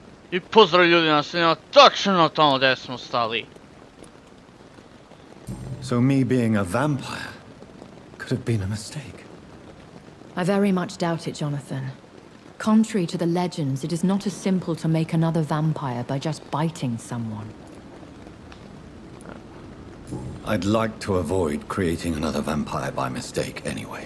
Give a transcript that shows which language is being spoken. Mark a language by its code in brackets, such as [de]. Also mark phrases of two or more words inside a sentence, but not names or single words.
[hr] I pozdrav ljudi, nas snima točno tamo gdje smo stali. [en] So me being a vampire could have been a mistake. I very much doubt it, Jonathan. Contrary to the legends, it is not as simple to make another vampire by just biting someone. I'd like to avoid creating another vampire by mistake anyway.